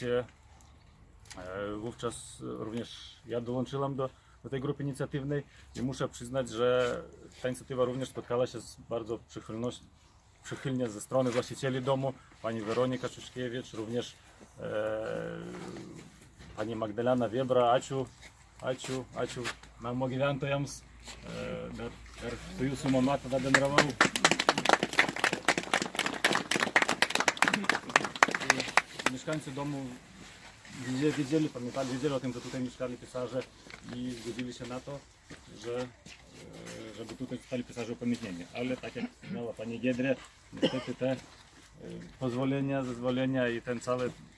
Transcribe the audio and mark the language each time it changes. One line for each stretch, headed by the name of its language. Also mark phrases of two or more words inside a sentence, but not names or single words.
Polish: Wówczas również ja dołączyłem do tej grupy inicjatywnej i muszę przyznać, że ta inicjatywa również spotkała się z bardzo przychylnie ze strony właścicieli domu, pani Weronika Czuszkiewicz, również pani Magdalena Wiebra.
Lithuanian: Ačiū namo gyventojams, ir su jūsų mama tada bendravau.
Polish: Mieszkańcy domu wiedzieli o tym, że tutaj mieszkali pisarze i zgodzili się na to, żeby tutaj zostali pisarze upamiętnieni. Ale tak jak wspomniała pani Giedrė, niestety te pozwolenia, zezwolenia i ten cały